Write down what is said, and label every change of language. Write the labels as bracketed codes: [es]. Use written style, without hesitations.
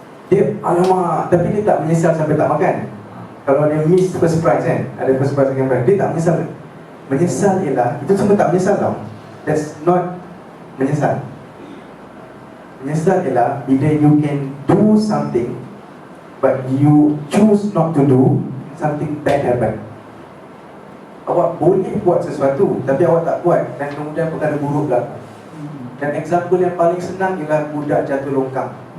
[ms] Dia, alamak, tapi dia tak menyesal sampai tak makan. Kalau dia miss first prize kan, ada first prize, second prize, dia tak menyesal. Menyesal ialah, itu semua tak menyesal tau. [en] That's not menyesal. [ms] Menyesal ialah bila [en] you can do something but you choose not to do, something bad happen. [ms] Awak boleh buat sesuatu tapi awak tak buat, dan kemudian perkara buruk berlaku. Dan example yang paling senang ialah budak jatuh longkang.